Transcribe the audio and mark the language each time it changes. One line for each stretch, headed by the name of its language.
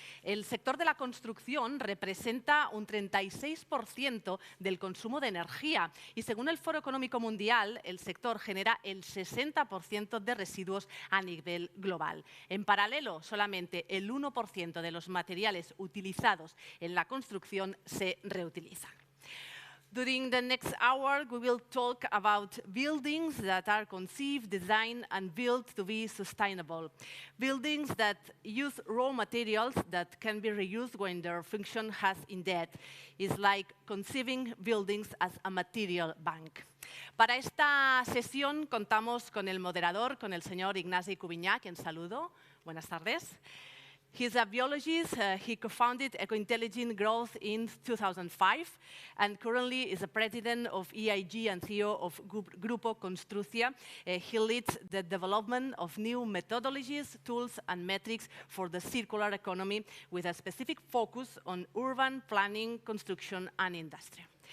Spanish: El sector de la construcción representa un 36% del consumo de energía y, según el Foro Económico Mundial, el sector genera el 60% de residuos a nivel global. En paralelo, solamente el 1% de los materiales utilizados en la construcción se reutilizan.
English: During the next hour, we will talk about buildings that are conceived, designed and built to be sustainable. Buildings that use raw materials that can be reused when their function has ended. It's like conceiving buildings as a material bank.
Spanish: Para esta sesión contamos con el moderador, con el señor Ignasi Cubiña, quien saludo. Buenas tardes.
English: He's a biologist. He co-founded Eco-Intelligent Growth in 2005 and currently is the president of EIG and CEO of Grupo Construcia. He leads the development of new methodologies, tools, and metrics for the circular economy with a specific focus on urban planning, construction, and industry.